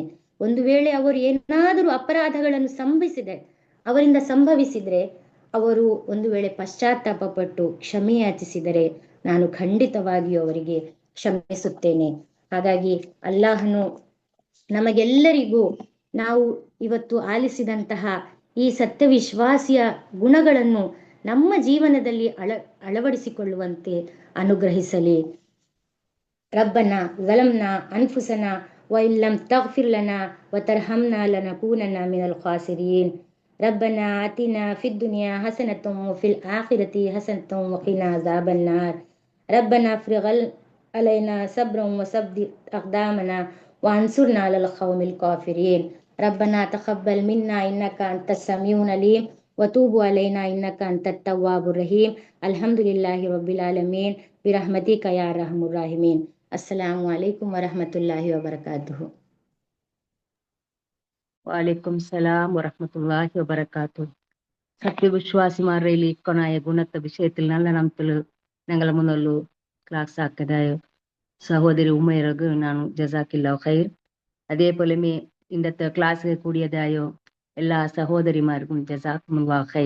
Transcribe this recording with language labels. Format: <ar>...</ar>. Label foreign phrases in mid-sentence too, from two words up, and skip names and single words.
<kn>ಒಂದು ವೇಳೆ ಅವರು ಏನಾದರೂ ಅಪರಾಧಗಳನ್ನು ಅವರಿಂದ ಸಂಭವಿಸಿದ್ರೆ, ಅವರು ಒಂದು ವೇಳೆ ಪಶ್ಚಾತ್ತಾಪ ಪಟ್ಟು ಕ್ಷಮೆ ಯಾಚಿಸಿದರೆ ನಾನು ಖಂಡಿತವಾಗಿಯೂ ಅವರಿಗೆ ಕ್ಷಮಿಸುತ್ತೇನೆ. ಹಾಗಾಗಿ ಅಲ್ಲಾಹನು ನಮಗೆಲ್ಲರಿಗೂ ನಾವು ಇವತ್ತು ಆಲಿಸಿದಂತಹ ಈ ಸತ್ಯವಿಶ್ವಾಸಿಯ ಗುಣಗಳನ್ನು ನಮ್ಮ ಜೀವನದಲ್ಲಿ ಅಳವಡಿಸಿಕೊಳ್ಳುವಂತೆ ಅನುಗ್ರಹಿಸಲಿ.</kn> <ar>ربنا ظلمنا أنفسنا وإن لم تغفر لنا وترحمنا لنكونن من الخاسرين. ربنا آتنا في الدنيا حسنة وفي الآخرة حسنة وقنا عذاب النار. ربنا أفرغ علينا صبرا وثبت أقدامنا وانصرنا على القوم الكافرين. ربنا تقبل منا إنك أنت السميع العليم وتب علينا إنك أنت التواب الرحيم. الحمد لله رب العالمين برحمتك يا أرحم الراحمين. السلام عليكم ورحمة الله وبركاته. وعليكم السلام ورحمة الله وبركاته.</ar> <ml>സത്യവിശ്വാസിമാരിൽ ഇക്കണായ ഗുണത്തെ വിഷയത്തിൽ നല്ല നമ്പത്തിൽ ഞങ്ങളെ മുന്നല്ലോ ക്ലാസ് ആക്കതായ സഹോദരി ഉമൈറക്ക് ನಾನು</ml> <ar>جزاك الله خير.</ar> <ml>അതേപോലെ ഇന്നത്തെ ക്ലാസ് കൂടിയതായോ എല്ലാ സഹോദരിമാർക്കും</ml> <ar>جزاكم الله خير.</ar>